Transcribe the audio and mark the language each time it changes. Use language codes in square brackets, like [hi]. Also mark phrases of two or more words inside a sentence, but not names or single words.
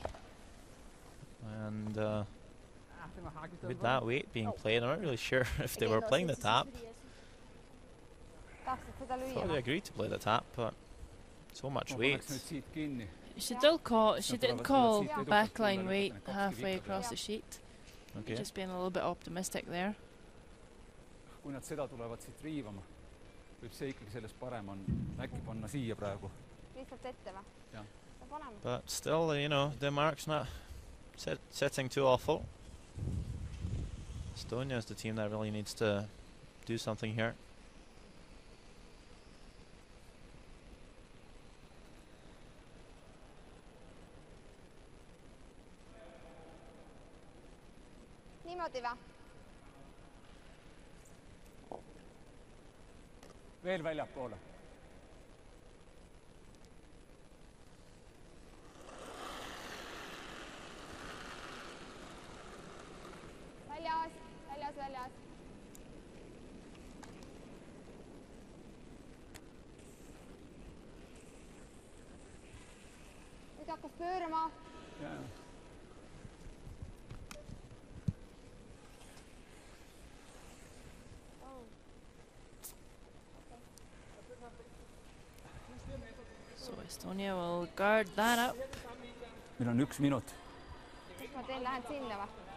[en] And with that weight being played, I'm not really sure if they were playing the tap. Thought they agreed to play the tap, but so much weight. She didn't call backline weight halfway across the sheet. Okay. Just being a little bit optimistic there. [et] Kui nad seda tulevad siit riivama, võib see ikkagi sellest parem on äkki panna siia praegu. Lihtsalt ette või? Jah. [en] But still, you know, Denmark's not setting too awful. Estonia is the team that really needs to do something here. [et] Niimoodi või? Veel väljapoole. Väljas. Nüüd hakkas pöörama. Jaa. [en] So Estonia will guard that up. [et] Meil on 1 minut. Ma lähen sinna või?